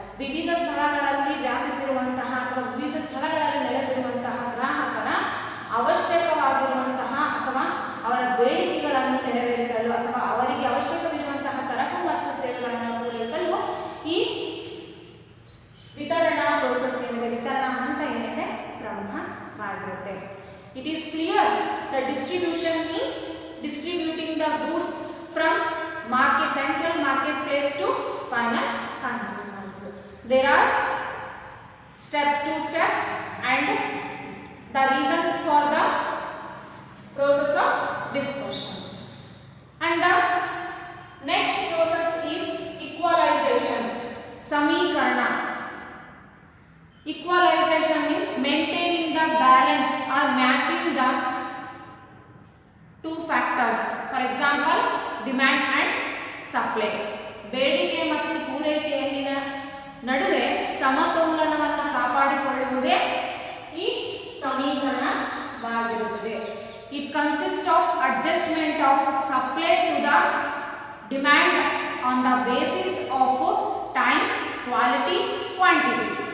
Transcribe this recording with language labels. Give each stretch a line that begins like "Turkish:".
Kannada: ವಿವಿಧ ಸ್ಥಳಗಳಲ್ಲಿ ವ್ಯಾಪಿಸಿರುವಂತಹ ಅಥವಾ ವಿವಿಧ ಸ್ಥಳಗಳಲ್ಲಿ ನೆಲೆಸಿರುವಂತಹ ಗ್ರಾಹಕರ ಅವಶ್ಯಕವಾಗಿರುವಂತಹ ಅಥವಾ ಅವರ ಬೇಡಿಕೆಗಳನ್ನು ನೆರವೇರಿಸಲು ಅಥವಾ ಅವರಿಗೆ ಅವಶ್ಯಕವಿರುವಂತಹ ಸರಕು ಮತ್ತು ಸೇವೆಗಳನ್ನು ಪೂರೈಸಲು ಈ ವಿತರಣಾ ಪ್ರೋಸೆಸ್ ಏನಿದೆ, ವಿತರಣಾ ಹಂತ ಏನಿದೆ, ಪ್ರಮುಖವಾಗಿರುತ್ತೆ.
English: It is clear the distribution means distributing the goods from market, central marketplace to final consumers. There are two steps and the reasons for the process of dispersion. And the next process is equalization, sameekarana. Equalization means maintaining the balance or matching the two factors. For example, demand and supply.
Kannada: ಬೇಡಿಕೆ ಮತ್ತು ಪೂರೈಕೆಯಲ್ಲಿನ ನಡುವೆ ಸಮತೋಲನವನ್ನು ಕಾಪಾಡಿಕೊಳ್ಳುವುದೇ ಈ ಸಮೀಕರಣವಾಗಿರುತ್ತದೆ.
English: It consist of adjustment of supply to the demand on the basis of time, quality, quantity.